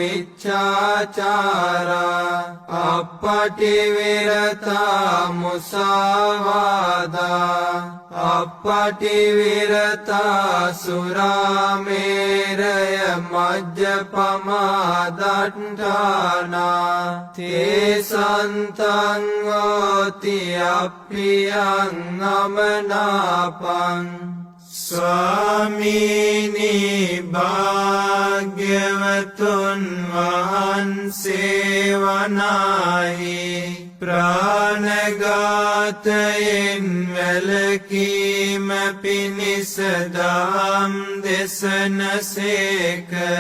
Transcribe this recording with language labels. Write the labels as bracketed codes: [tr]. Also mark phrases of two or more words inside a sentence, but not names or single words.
[pi] මිච්ඡාචාරා අප්පටි විරතා මුසාවාදා අප්පටි විරතා සුරාමේරය මජ්ජපමාදට්ඨානා තේසන්තං ඕති අප්පියං අමනාපං. [si] ස්වාමීනි භාග්‍යවතුන් වහන්සේ වනාහි ප්‍රාණඝාතයෙන් වැළකීම පිණිස දහම් දෙසනසේක.